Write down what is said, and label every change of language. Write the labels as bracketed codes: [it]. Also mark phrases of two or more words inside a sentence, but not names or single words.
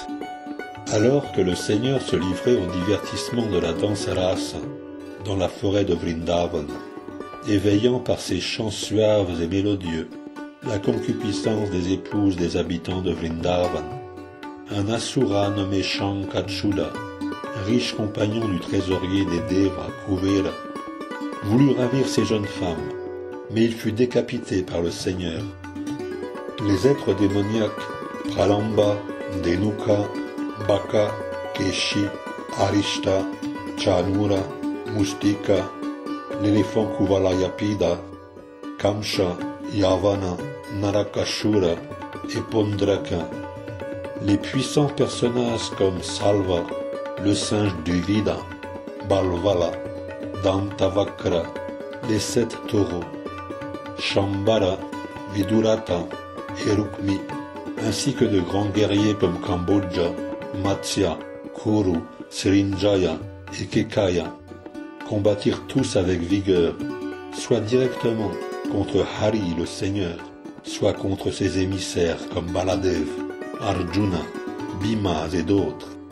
[fr] Alors que le Seigneur se livrait au divertissement de la danse rasa dans la forêt de Vrindavan, éveillant par ses chants suaves et mélodieux la concupiscence des épouses des habitants de Vrindavan, un asura nommé Shankachuda, riche compagnon du trésorier des Devas, Kuvera, voulut ravir ces jeunes femmes, mais il fut décapité par le Seigneur. Les êtres démoniaques, Pralamba, Denuka, Baka, Keshi, Arishta, Chanura, Mustika, l'éléphant Kuvalayapida, Kamsha, Yavana, Narakashura et Pondraka, les puissants personnages comme Salva, le singe Duvida, Balvala, Dantavakra, les 7 taureaux, Shambhara, Vidurata et Rukmi, ainsi que de grands guerriers comme Kambodja, Matsya, Kuru, Srinjaya et Kekaya, combattirent tous avec vigueur, soit directement contre Hari le Seigneur, soit contre ses émissaires comme Baladev, Arjuna, Bhima et d'autres.